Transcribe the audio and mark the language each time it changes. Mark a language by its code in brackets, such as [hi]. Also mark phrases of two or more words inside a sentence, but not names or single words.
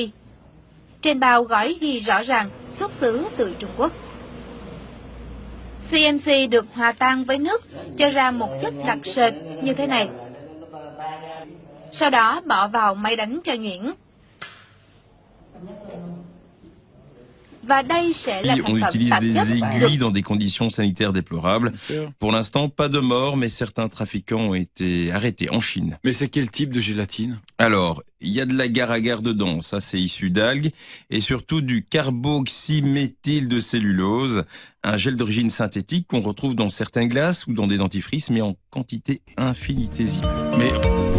[vi] Trên bao gói ghi rõ ràng xuất xứ từ Trung Quốc. CMC được hòa tan với nước cho ra một chất đặc sệt như thế này. Sau đó bỏ vào máy đánh cho nhuyễn. Và đây sẽ là [fr] On utilise des aiguilles dans des conditions sanitaires déplorables. Pour l'instant, pas de mort, mais certains trafiquants ont été arrêtés en Chine. Mais c'est quel type de gélatine? Alors, il y a de l'agar-agar dedans, ça c'est issu d'algues, et surtout du carboxyméthyle de cellulose, un gel d'origine synthétique qu'on retrouve dans certains glaces ou dans des dentifrices, mais en quantité infinitésimale.